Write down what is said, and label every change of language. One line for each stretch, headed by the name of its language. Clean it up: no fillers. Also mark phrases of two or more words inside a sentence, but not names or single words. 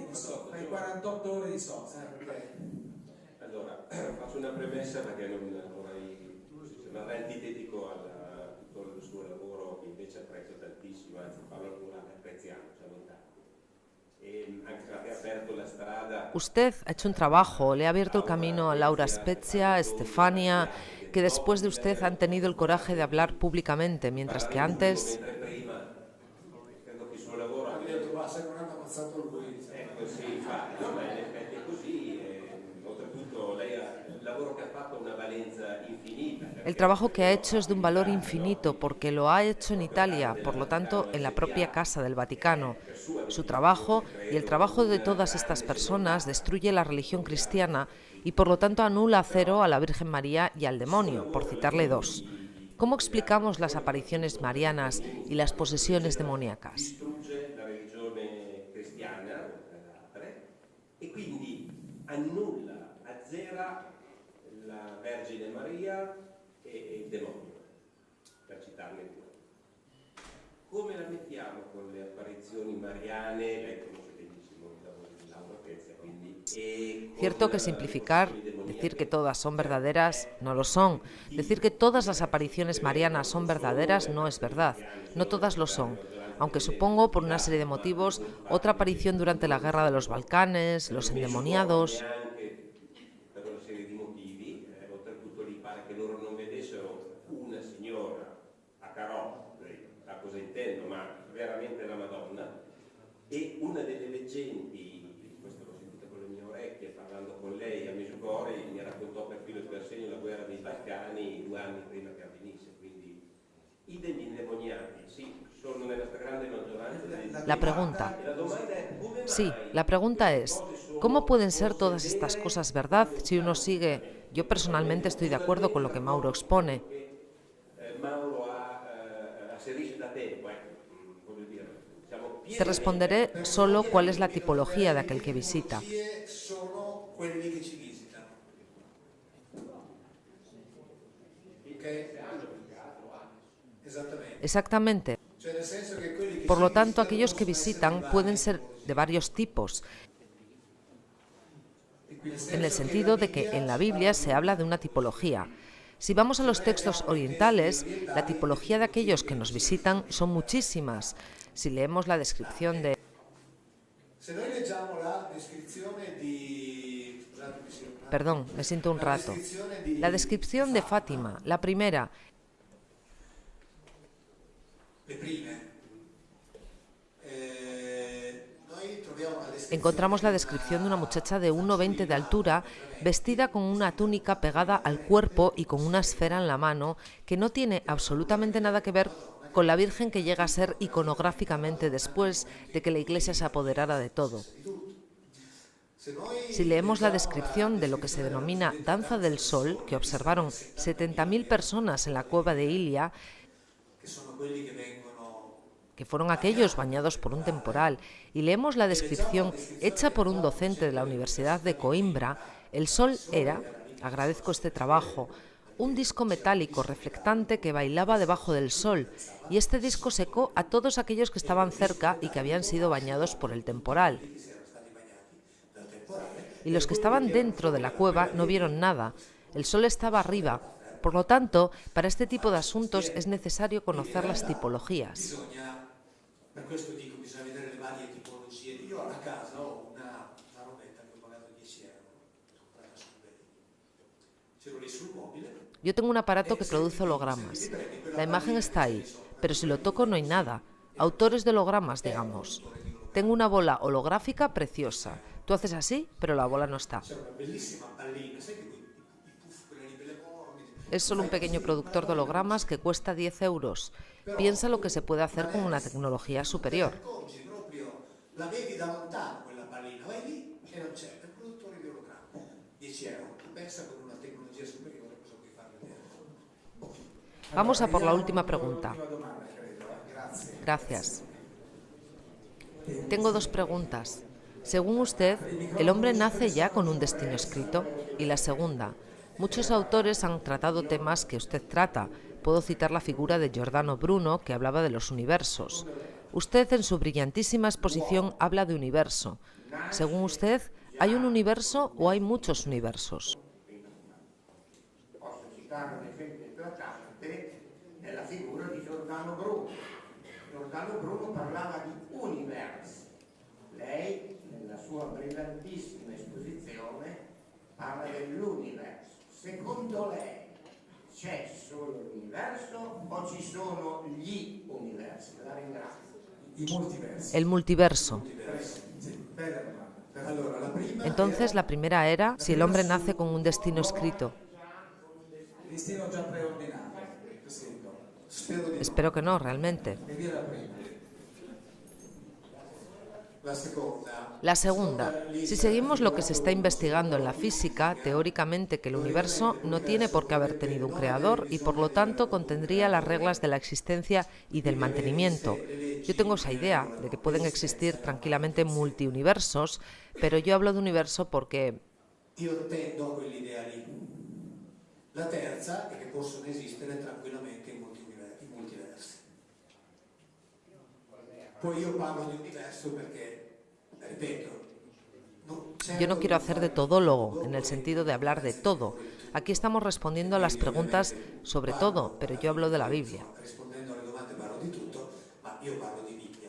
Italian: Fai 48 ore di sosta. Allora, faccio una premessa perché non vorrei sembrare antitetico a tutto il suo lavoro, che invece apprezzo tantissimo, anzi Paolo Alcura apprezziamo, siamo tanti. E anche perché ha aperto la strada.
Spanish: Usted ha hecho un trabajo, le ha abierto el camino a Laura Spezia, a Estefania, que después de usted han tenido el coraje de hablar públicamente, mientras que antes...
Italian: Ecco, sì, infatti, in effetti è così, oltretutto lei ha il lavoro che ha fatto una valenza infinita.
Spanish: El trabajo que ha hecho es de un valor infinito porque lo ha hecho en Italia, por lo tanto en la propia Casa del Vaticano. Su trabajo y el trabajo de todas estas personas destruye la religión cristiana y por lo tanto anula a cero a la Virgen María y al demonio, por citarle dos. ¿Cómo explicamos las apariciones marianas y las posesiones demoníacas?
Italian: E quindi annulla, azzera la Vergine Maria e il demonio, per citarne due. Come la mettiamo con le apparizioni mariane? Lei conosce benissimo il lavoro di Laura Spezia, quindi...
Spanish: Cierto que simplificar, decir que todas son verdaderas, no lo son. Decir que todas las apariciones marianas son verdaderas no es verdad. No todas lo son. Aunque supongo, por una serie de motivos, otra aparición durante la guerra de los Balcanes, los endemoniados...
Italian: Per una serie di motivi, oltretutto lì pare che loro non vedessero una signora a carò, da cosa intendo, ma veramente la Madonna, e una delle leggenti, questo l'ho sentita con le mie orecchie, parlando con lei a Medjugorje, mi raccontò per filo e per segno la guerra dei Balcani 2 anni prima che avvenisse, quindi i demoniati, sì, sono nella stragrande maggioranza
Spanish: La pregunta.
Italian: E la domanda è come mai
Spanish: Sí, la pregunta es, ¿cómo pueden ser todas estas cosas verdad si uno sigue? Yo personalmente estoy de acuerdo con lo que Mauro expone.
Italian: Mauro asserisce da tempo, voglio dire, siamo
Spanish: Te responderé solo cuál es la tipología de aquel que visita.
Italian: Sono quelli lì che ci visitano. Ok? Esattamente.
Spanish: Exactamente.
Italian: Cioè nel senso che quelli che
Spanish: Por
Italian: ci
Spanish: lo tanto,
Italian: visitano
Spanish: aquellos que
Italian: possono essere
Spanish: visitan
Italian: vari.
Spanish: pueden ser de varios tipos, en el sentido de que en la Biblia se habla de una tipología. Si vamos a los textos orientales, la tipología de aquellos que nos visitan son muchísimas. Si leemos la descripción de...
Italian: Se noi leggiamo la descrizione di... Scusatemi, sì,
Spanish: Perdón, me siento un rato. La descripción de Fátima, la primera,
Italian: le prime. Noi troviamo la descrizione
Spanish: encontramos la descripción de una muchacha de 1,20 de altura, vestida con una túnica pegada al cuerpo y con una esfera en la mano, que no tiene absolutamente nada que ver con la Virgen que llega a ser iconográficamente después de que la Iglesia se apoderara de todo. Si leemos la descripción de lo que se denomina Danza del Sol, que observaron 70.000 personas en la cueva de Ilia,
Italian: che sono quelli che vengono
Spanish: que fueron aquellos bañados por un temporal, y leemos la descripción hecha por un docente de la Universidad de Coimbra, el sol era, agradezco este trabajo, un disco metálico reflectante que bailaba debajo del sol, y este disco secó a todos aquellos que estaban cerca y que habían sido bañados por el temporal. Y los que estaban dentro de la cueva no vieron nada, el sol estaba arriba. Por lo tanto, para este tipo de asuntos es necesario conocer las tipologías.
Italian: per questo dico bisogna vedere le varie tipologie. Io a casa ho una robetta che ho pagato 10 euro, comprata sul Belli. Ce l'ho lì sul mobile.
Spanish: Yo tengo un aparato que produce hologramas. La imagen está ahí, pero si lo toco no hay nada. Autores de hologramas, digamos. Tengo una bola holográfica preciosa. Tú haces así, pero la bola no está.
Italian: C'è una bellissima pallina, sai che i puff, quelli belli enormi.
Spanish: Es solo un pequeño productor de hologramas que cuesta 10 euros. Piensa lo que se puede hacer con una tecnología superior.
Italian: Accorgi proprio, la vedi da lontano quella pallina, vai lì e non c'è, è il produttore di ologramma. 10 euro. Pensa con una tecnologia superiore cosa puoi far vedere.
Spanish: Vamos a por la última pregunta. Gracias. Tengo dos preguntas. Según usted, ¿el hombre nace ya con un destino escrito? Y la segunda, muchos autores han tratado temas que usted trata. Puedo citar la figura de Giordano Bruno, que hablaba de los universos. Usted, en su brillantísima exposición, habla de universo. Según usted, ¿hay un universo o hay muchos universos?
Italian: Posso citare un esempio eclatante nella figura di Giordano Bruno. Giordano Bruno parlava di universi. Lei, nella sua brillantissima esposizione, parla dell'universo. Secondo lei c'è solo l'universo o ci sono gli universi? La ringrazio. I multiversi.
Spanish: El multiverso.
Italian: Sì, bella domanda. Allora, la prima
Spanish: Entonces, la primera era si el hombre nace con un destino escrito.
Italian: Destino già preordinato, scritto. spero di
Spanish: Espero que no, realmente.
Italian: E via la prima. la seconda.
Spanish: La segunda, si seguimos lo que se está investigando en la física, teóricamente que el universo no tiene por qué haber tenido un creador y por lo tanto contendría las reglas de la existencia y del mantenimiento. Yo tengo esa idea de que pueden existir tranquilamente multiuniversos, pero yo hablo de universo porque
Italian: Io tendo a quell'idea lì. La terza è che possono esistere tranquillamente i multiversi. Poi io parlo di universo perché, ripeto,
Spanish: yo no quiero hacer de todólogo, en el sentido de hablar de todo. Aquí estamos respondiendo a las preguntas sobre todo, pero yo hablo de la Biblia.
Italian: Rispondendo alle domande parlo di tutto, ma io parlo di Bibbia.